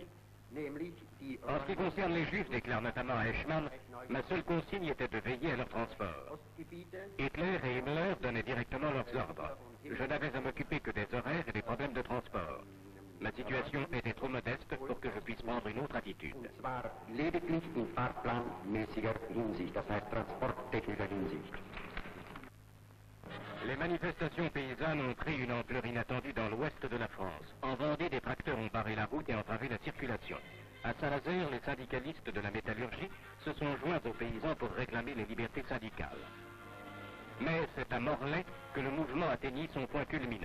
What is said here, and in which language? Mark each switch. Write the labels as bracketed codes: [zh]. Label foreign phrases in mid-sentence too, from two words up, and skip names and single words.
[fr] En ce qui concerne les Juifs, déclare notamment Eichmann, ma seule consigne était de veiller à leur transport. Hitler et Himmler donnaient directement leurs ordres. Je n'avais à m'occuper que des horaires et des problèmes de transport. Ma situation était trop modeste pour que je puisse prendre une autre attitude. [de] Lediglich in fahrplanmäßiger Hinsicht, das heißt transporttechnischer Hinsicht. [fr] Les manifestations paysannes ont pris une ampleur inattendue dans l'ouest de la France. En Vendée, des tracteurs ont barré la route et entravé la circulation. À Saint-Nazaire, les syndicalistes de la métallurgie se sont joints aux paysans pour réclamer les libertés syndicales. Mais c'est à Morlaix que le mouvement atteignit son point culminant.